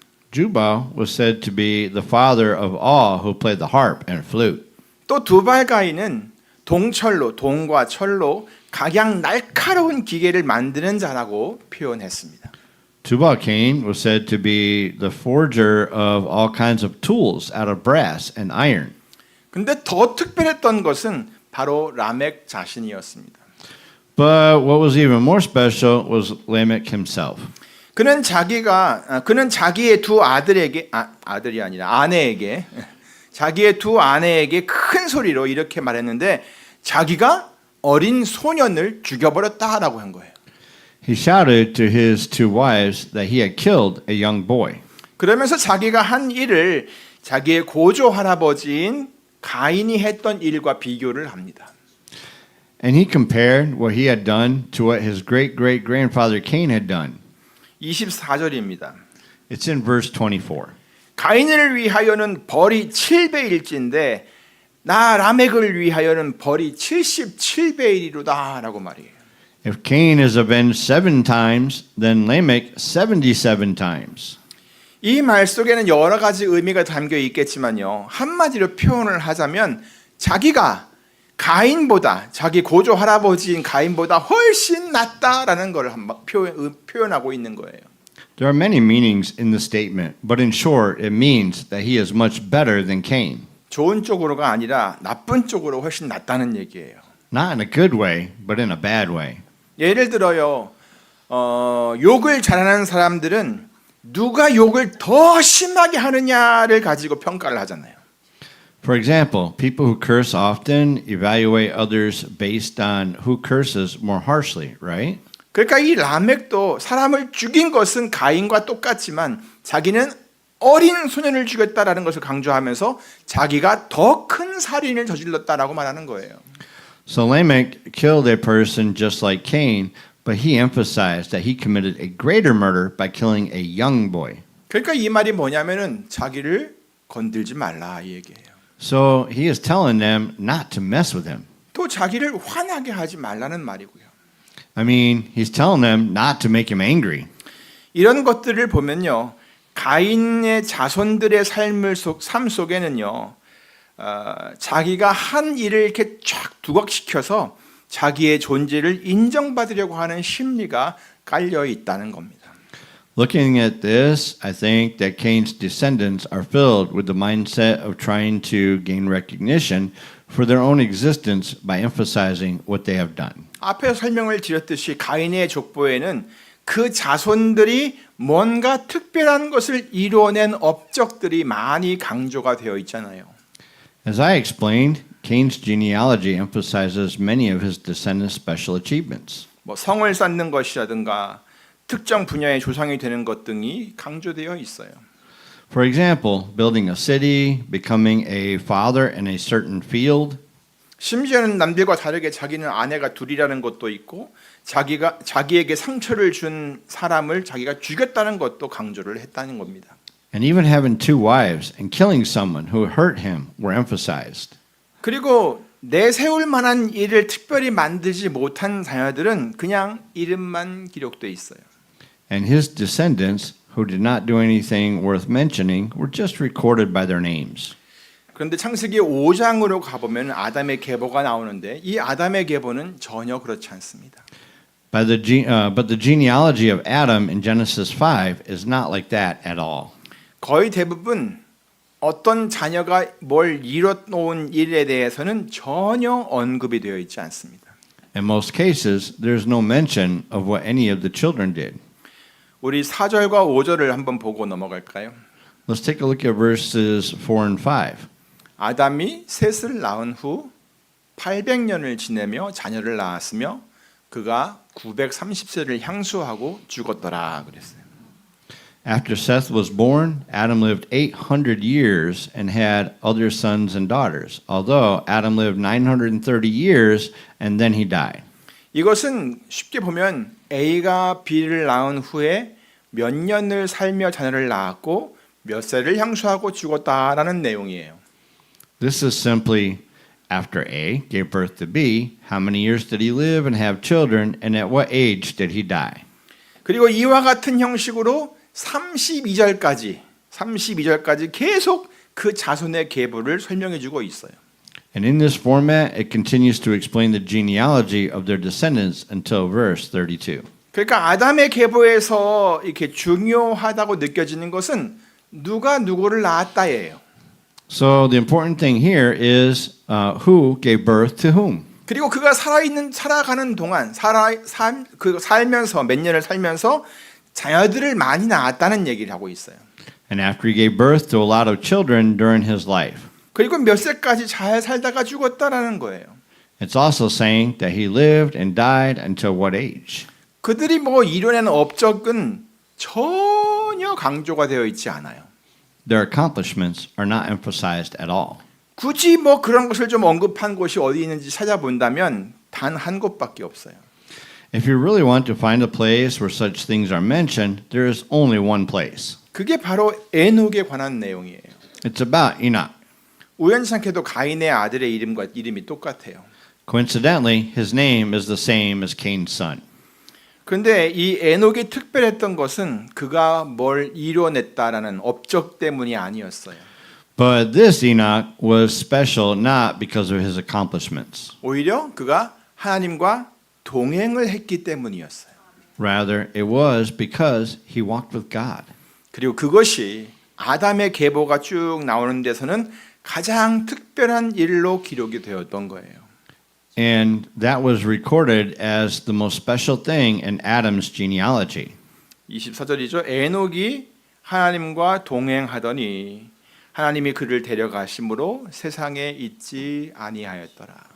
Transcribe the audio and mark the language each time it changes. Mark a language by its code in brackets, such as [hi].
[en] Jubal was said to be the father of all who played the harp and flute. [ko] 또 두발가인은 동철로, 동과 철로 각양 날카로운 기계를 만드는 자라고 표현했습니다. [en] Tubal Cain was said to be the forger of all kinds of tools out of brass and iron. [ko] 근데 더 특별했던 것은 바로 라멕 자신이었습니다. [en] But what was even more special was Lamech himself. [ko] 그는 자기의 두 아들에게 아들이 아니라 아내에게 자기의 두 아내에게 큰 소리로 이렇게 말했는데 자기가 어린 소년을 죽여버렸다라고 한 거예요. [en] He shouted to his two wives that he had killed a young boy. [ko] 그러면서 자기가 한 일을 자기의 고조 할아버지인 가인이 했던 일과 비교를 합니다. [en] And he compared what he had done to what his great-great-grandfather Cain had done. [ko] 24절입니다. [en] It's in verse 24. [ko] 가인을 위하여는 벌이 7배일진데 나 라멕을 위하여는 벌이 77배이로다라고 말이에요. [en] If Cain is avenged 7 times, then Lamech 77 times. [ko] 이 말 속에는 여러 가지 의미가 담겨 있겠지만요. 한마디로 표현을 하자면 자기가 가인보다 자기 고조 할아버지인 가인보다 훨씬 낫다라는 걸 표현하고 있는 거예요. [en] There are many meanings in the statement, but in short, it means that he is much better than Cain. [ko] 좋은 쪽으로가 아니라 나쁜 쪽으로 훨씬 낫다는 얘기예요. [en] Not in a good way, but in a bad way. [ko] 예를 들어요. 욕을 잘하는 사람들은 누가 욕을 더 심하게 하느냐를 가지고 평가를 하잖아요. [en] For example, people who curse often evaluate others based on who curses more harshly, right? [ko] 그러니까 이 라멕도 사람을 죽인 것은 가인과 똑같지만 자기는 어린 소년을 죽였다라는 것을 강조하면서 자기가 더 큰 살인을 저질렀다라고 말하는 거예요. [en] So Lamech killed a person just like Cain, but he emphasized that he committed a greater murder by killing a young boy. [ko] 그러니까 이 말이 뭐냐면은 자기를 건들지 말라 이 얘기예요. [en] So he is telling them not to mess with him. [ko] 또 자기를 화나게 하지 말라는 말이고요. [en] I mean, he's telling them not to make him angry. [ko] 이런 것들을 보면요. 가인의 자손들의 삶 속에는요. 자기가 한 일을 이렇게 쫙 두각시켜서 자기의 존재를 인정받으려고 하는 심리가 깔려 있다는 겁니다. [en] Looking at this, I think that Cain's descendants are filled with the mindset of trying to gain recognition for their own existence by emphasizing what they have done. [ko] 앞에 설명을 드렸듯이 가인의 족보에는 그 자손들이 뭔가 특별한 것을 이루어낸 업적들이 많이 강조가 되어 있잖아요. [en] As I explained, Cain's genealogy emphasizes many of his descendants' special achievements. [ko] 뭐 성을 쌓는 것이라든가 특정 분야의 조상이 되는 것 등이 강조되어 있어요. [en] For example, building a city, becoming a father in a certain field, [ko] 심지어는 남들과 다르게 자기는 아내가 둘이라는 것도 있고 자기에게 상처를 준 사람을 자기가 죽였다는 것도 강조를 했다는 겁니다. [en] and even having 2 wives and killing someone who hurt him were emphasized. [ko] 그리고 내세울 만한 일을 특별히 만들지 못한 자녀들은 그냥 이름만 기록돼 있어요. [en] And his descendants, who did not do anything worth mentioning, were just recorded by their names. [ko] 그런데 창세기 5장으로 가보면 아담의 계보가 나오는데 이 아담의 계보는 전혀 그렇지 않습니다. [en] But the genealogy of Adam in Genesis 5 is not like that at all. [ko] 거의 대부분 어떤 자녀가 뭘 이뤄놓은 일에 대해서는 전혀 언급이 되어 있지 않습니다. [en] In most cases, there's no mention of what any of the children did. [ko] 우리 4절과 5절을 한번 보고 넘어갈까요? [en] Let's take a look at verses 4 and 5. [ko] 아담이 셋을 낳은 후 800년을 지내며 자녀를 낳았으며 그가 930세를 향수하고 죽었더라 그랬어요. [en] After Seth was born, Adam lived 800 years and had other sons and daughters, although Adam lived 930 years and then he died. [ko] 이것은 쉽게 보면 A가 B를 낳은 후에 몇 년을 살며 자녀를 낳았고 몇 세를 향수하고 죽었다라는 내용이에요. [en] This is simply after A gave birth to B, how many years did he live and have children, and at what age did he die? [ko] 그리고 이와 같은 형식으로 32절까지 계속 그 자손의 계보를 설명해 주고 있어요. [en] And in this format, it continues to explain the genealogy of their descendants until verse 32. [ko] 그러니까 아담의 계보에서 이렇게 중요하다고 느껴지는 것은 누가 누구를 낳았다예요. [en] So the important thing here is who gave birth to whom. [ko] 그리고 그가 살아가는 동안 살면서 몇 년을 살면서 자녀들을 많이 낳았다는 얘기를 하고 있어요. [en] And after he gave birth to a lot of children during his life. [ko] 그리고 몇 세까지 잘 살다가 죽었다라는 거예요. [en] It's also saying that he lived and died until what age? [ko] 그들이 뭐 이뤄낸 업적은 전혀 강조가 되어 있지 않아요. [en] Their accomplishments are not emphasized at all. [ko] 굳이 뭐 그런 것을 좀 언급한 곳이 어디 있는지 찾아본다면 단 한 곳밖에 없어요. [en] If you really want to find a place where such things are mentioned, there is only one place. [ko] 그게 바로 에녹에 관한 내용이에요. [en] It's about Enoch. [ko] 우연찮게도 가인의 아들의 이름이 똑같아요. [en] Coincidentally, his name is the same as Cain's son. [ko] 그런데 이 에녹이 특별했던 것은 그가 뭘 이뤄냈다라는 업적 때문이 아니었어요. [en] But this Enoch was special not because of his accomplishments. [ko] 오히려 그가 하나님과 동행을 했기 때문이었어요. [en] Rather, it was because he walked with God. [ko] 그리고 그것이 아담의 계보가 쭉 나오는 데서는 가장 특별한 일로 기록이 되었던 거예요. [en] And that was recorded as the most special thing in Adam's genealogy. [ko] 24절이죠. 에녹이 하나님과 동행하더니 하나님이 그를 데려가심으로 세상에 있지 아니하였더라.